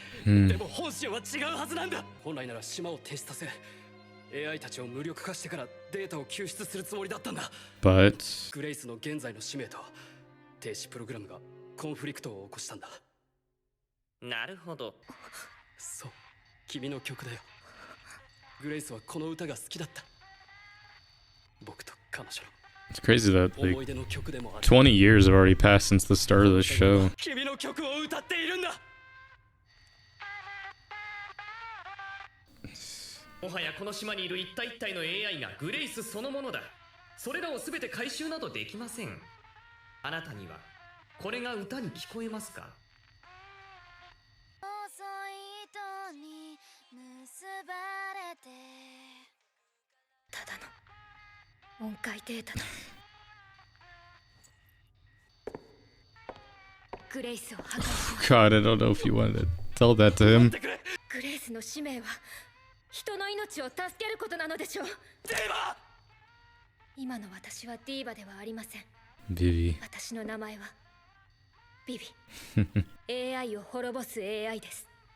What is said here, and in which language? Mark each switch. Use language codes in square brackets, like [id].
[ja] でも本心は違うはずなんだ。本来なら島を停止させ、AI たちを無力化してからデータを救出するつもりだったんだ。 [en] But [ja] グレイスの現在の使命と停止プログラムがコンフリクトを起こしたんだ。なるほど。そう、君の曲だよ。グレイスはこの歌が好きだった。僕と彼女の。 [en] It's crazy that like 20 years have already passed since the start of the show. [ja] 君の曲を歌っているんだ。もはやこの島にいる一体一体の AI がグレイスそのものだ。それらをすべて回収などできません。あなたにはこれが歌に聞こえますか？細い糸に結ばれてただの音階データだ。グレイスを破壊し [en] God, I don't know if you wanted to tell that to him. [ja] グレイスの使命は人の命を助けることなのでしょう。ディーバ！今の私はディーバではありません。 Vivy. 私の名前はビビ。 AI を滅ぼす AI です。